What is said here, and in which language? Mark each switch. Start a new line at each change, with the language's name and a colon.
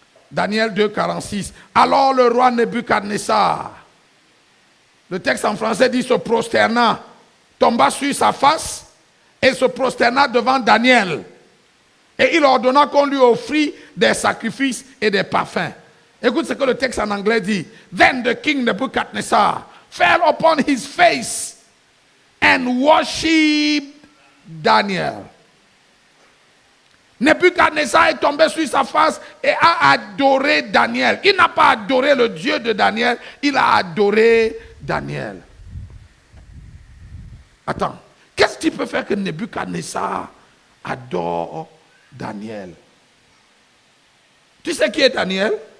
French: Daniel 2, 46. Alors le roi Nebuchadnezzar, le texte en français dit se prosterna, tomba sur sa face et se prosterna devant Daniel. Et il ordonna qu'on lui offrit des sacrifices et des parfums. Écoute ce que le texte en anglais dit.
English: Then the king Nebuchadnezzar fell upon his face and worshipped Daniel.
French: Nebuchadnezzar est tombé sur sa face et a adoré Daniel. Il n'a pas adoré le Dieu de Daniel, il a adoré Daniel. Attends, qu'est-ce qui peut faire que Nebuchadnezzar adore Daniel? Tu sais qui est Daniel?